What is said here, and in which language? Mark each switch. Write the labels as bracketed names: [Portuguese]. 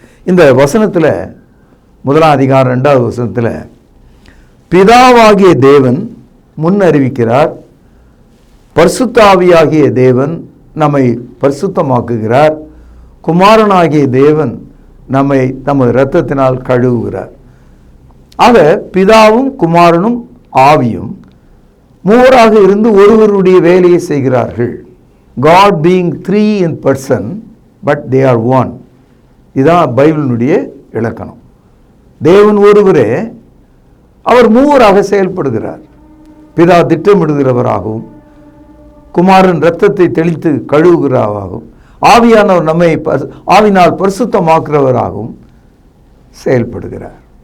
[Tamil] இந்த வசனத்தில் 1 அதிகாரம் 2 வசனத்தில் பிதாவாகிய தேவன் முன் அறிவிக்கிறார், பரிசுத்த ஆவியாகிய தேவன் நம்மை பரிசுத்தமாக்குகிறார், குமாரனாகிய தேவன் நம்மை தமது இரத்தத்தினால் கழுவுகிறார். ஆக பிதாவும் குமாரனும் ஆவியும் மூவராக இருந்து ஒருவருடைய வேலையை செய்கிறார்கள். [English] God being 3 in person, but they are one. [Tamil] இதுதான் பைபிளினுடைய இலக்கணம். தேவன் ஒருவரே, அவர் மூவராக செயல்படுகிறார். பிதா திட்டமிடுகிறவராகவும், குமாரன் இரத்தத்தை தெளித்து கழுவுகிறவராகவும், ஆவியானவர் நம்மை ஆவினால் பரிசுத்தமாக்குறவராகவும் செயல்படுகிறார்.